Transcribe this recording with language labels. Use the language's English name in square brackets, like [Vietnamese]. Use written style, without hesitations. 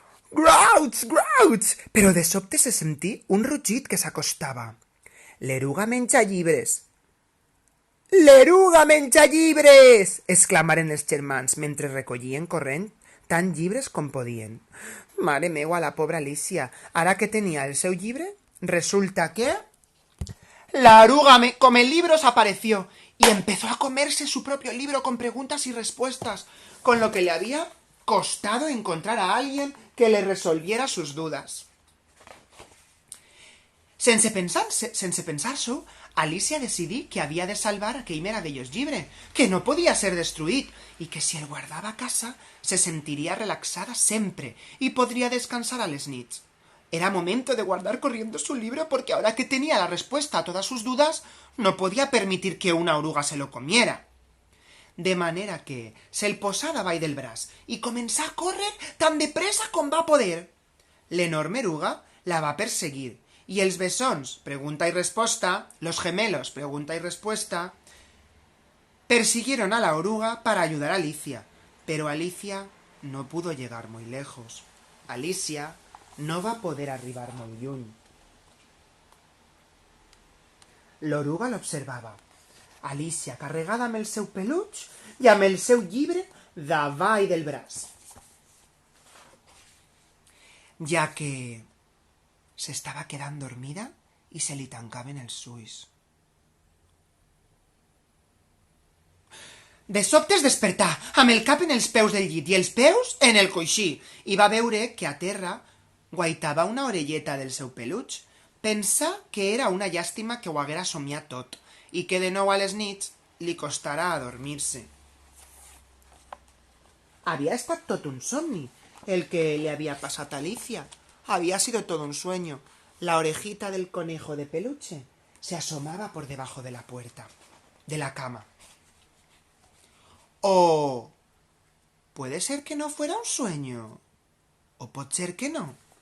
[Catalan] «Grauts, grauts!» Però de sobte se sentí un rugit que s'acostava. «L'eruga menja llibres!» «L'eruga menja llibres!» exclamaren els germans mentre recollien corrent tant llibres com podien. Mare meua, la pobra Alicia, ara que tenia el seu llibre, resulta que [Spanish] la oruga con el libro se apareció y empezó a comerse su propio libro con preguntas y respuestas, con lo que le había costado encontrar a alguien que le resolviera sus dudas. [Catalan] Sense pensar-s'ho, Alicia decidí que havia de salvar aquell meravellós llibre, que no podia ser destruït i que si el guardava a casa se sentiria relaxada sempre [Spanish] y podría [Catalan] descansar a les nits. [Spanish] Era momento de guardar corriendo su libro porque ahora que tenía la respuesta a todas sus dudas, no podía permitir que una oruga se lo comiera. [Catalan] De manera que se'l posà davall del braç i començà a córrer tan de pressa com va poder. L'enorme oruga la va perseguir y els bessons, [Spanish] pregunta y respuesta, los gemelos, pregunta y respuesta, persiguieron a la oruga para ayudar a Alicia, pero Alicia no pudo llegar muy lejos. [Catalan] Alicia no va poder arribar molt lluny. L'oruga l'observava. Alicia carregada amb el seu peluix i amb el seu llibre davall del braç. Ja que s'estava quedant dormida i se li tancaven els ulls. De sobte es despertà, amb el cap en els peus del llit i els peus en el coixí, i va veure que a terra guaitava una orelleta del seu peluix. Pensà que era una llàstima que ho haguera somiat tot i que de nou a les nits li costarà adormir-se. [Spanish] Había [Catalan] estat tot un somni [Spanish] el que le había pasado a Alicia. Había sido todo un sueño. La orejita del conejo de peluche se asomaba por debajo de la puerta, de la cama. O puede ser que no fuera un sueño. [Catalan] O pot ser que no.